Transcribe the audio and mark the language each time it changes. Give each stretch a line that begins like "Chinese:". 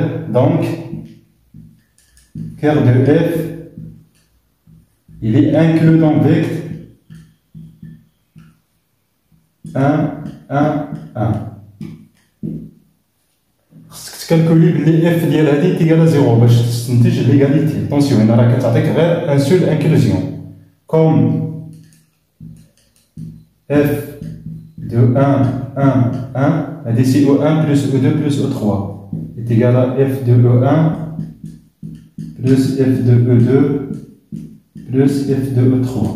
French: Donc, carte de f, il est inclus dans vecteur 1, 1, 1.
Arabic: خصك تكالكولي بلي f ديال هادي
French: est égal à 0
Arabic: باش تستنتج l'égalité.
French: Attention,
Arabic: هنا راه كتعطيك غير
French: un seul inclusion. Comme f de 1, 1, 1, c'est E1 plus E2 plus E3 est égal à f de E1 plus f de E2 plus f de E3.